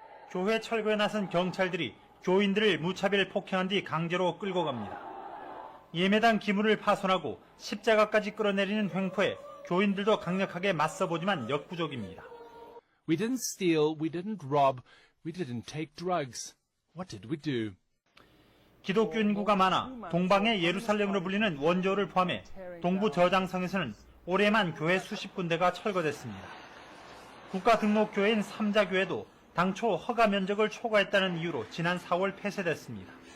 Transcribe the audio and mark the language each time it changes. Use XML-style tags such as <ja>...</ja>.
<ko>교회 철거에 나선 경찰들이 교인들을 무차별 폭행한 뒤 강제로 끌고 갑니다. 예매당 기물을 파손하고 십자가까지 끌어내리는 횡포에 교인들도 강력하게 맞서보지만 역부족입니다.</ko> <en>We didn't steal, we didn't rob, we didn't take drugs. What did we do?</en> <ko>기독교 인구가 많아 동방의 예루살렘으로 불리는 원조를 포함해 동부 저장성에서는 올해만 교회 수십 군데가 철거됐습니다. 국가등록교회인 삼자교회도 당초 허가 면적을 초과했다는 이유로 지난 4월 폐쇄됐습니다.</ko>